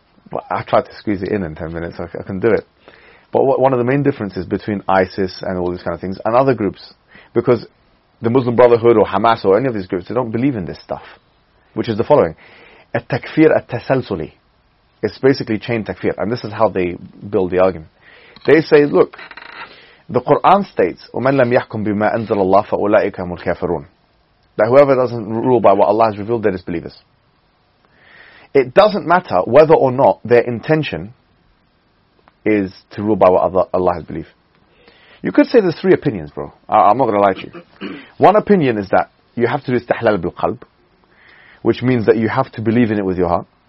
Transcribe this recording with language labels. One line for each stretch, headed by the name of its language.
English: But I tried to squeeze it in 10 minutes, I can do it. But one of the main differences between ISIS and all these kind of things and other groups, because the Muslim Brotherhood or Hamas or any of these groups, they don't believe in this stuff, which is the following. At-takfir at-tasalsuli. It's basically chain takfir. And this is how they build the argument.
Arabic: They say, look, the Quran states, وَمَنْ لَمْ يَحْكُمْ بِمَا أَنزَلَ اللَّهُ فَأُولَٰئِكَ هُمُ الْكَافِرُونَ.
English: That whoever doesn't rule by what Allah has revealed, they're disbelievers. It doesn't matter whether or not their intention is to rule by what Allah has believed. You could say there's three opinions, bro. I'm not going to lie to you. One opinion is that you have to do istihlal bil qalb, which means that you have to believe in it with your heart.